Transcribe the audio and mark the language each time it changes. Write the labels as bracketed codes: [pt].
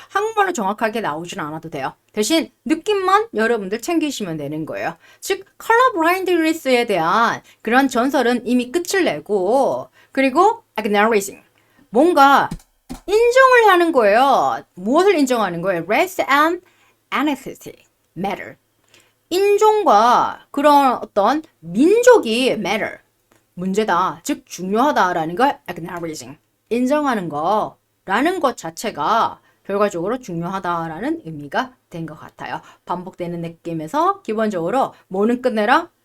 [ko] 한국말로 정확하게 나오진 않아도 돼요. 대신 느낌만 여러분들 챙기시면 되는 거예요. 즉, 컬러 블라인드리스에 대한 그런 전설은 이미 끝을 내고 그리고 acknowledging 뭔가 인정을 하는 거예요. 무엇을 인정하는 거예요? [en] Race and ethnicity matter. [ko] 인종과 그런 어떤 민족이 matter, 문제다, 즉 중요하다라는 걸 acknowledging, 인정하는 거 라는 것 자체가 결과적으로 중요하다라는 의미가 된 것 같아요. 반복되는 느낌에서 기본적으로 뭐는 끝내라?